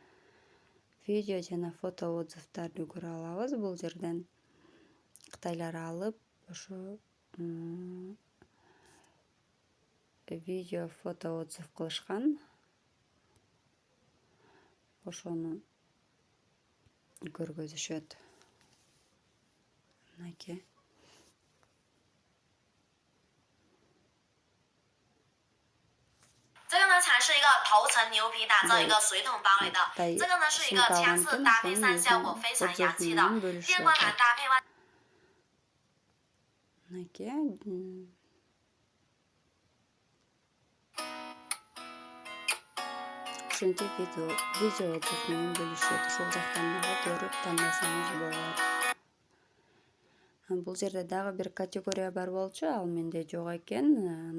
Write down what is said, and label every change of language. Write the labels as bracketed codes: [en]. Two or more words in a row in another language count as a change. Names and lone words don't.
[ky] Бул жерден кытайлар алып, ошо видео, фото отзыв кылышкан. Ошону көргөзүшөт. Мынакей. [zh] 这个呢才是一个头层牛皮打造一个水桶包围的，这个呢是一个枪色搭配上效果非常洋气的，电光板搭配完。 [ky] Ошентип видео отзыв менен бөлүшөт. Ошол жактан дагы көрүп тандасаңыз болот. Бул жерде дагы бир категория бар болчу, ал менде жок экен.